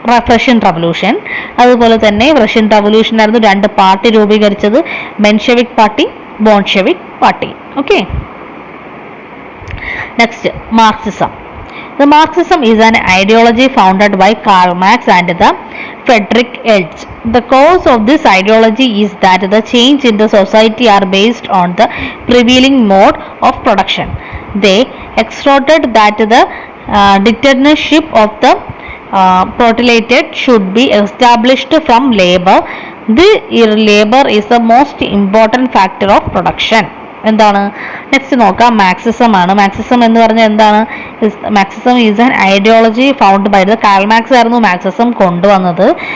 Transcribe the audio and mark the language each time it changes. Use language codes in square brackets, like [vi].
[ml] Russian revolution. അതുപോലെ തന്നെ Russian revolution ആയിരുന്നു രണ്ട് പാർട്ടി രൂപീകരിച്ചത്, Menshevik party, Bolshevik party. Okay, next, Marxism. [en] The Marxism is an ideology founded by Karl Marx and the Friedrich Engels. The cause of this ideology is that the change in the society are based on the prevailing mode of production. They exhorted that the dictatorship of the proletariat should be established from labor. The labor is the most important factor of production. [ml] എന്താണ്? Next നോക്കാം, Marxism ആണ്. Marxism എന്ന് പറഞ്ഞാൽ എന്താണ്? [en] Marxism is an ideology found by the Karl Marx [ml] ആയിരുന്നു Marxism കൊണ്ടുവന്നത്.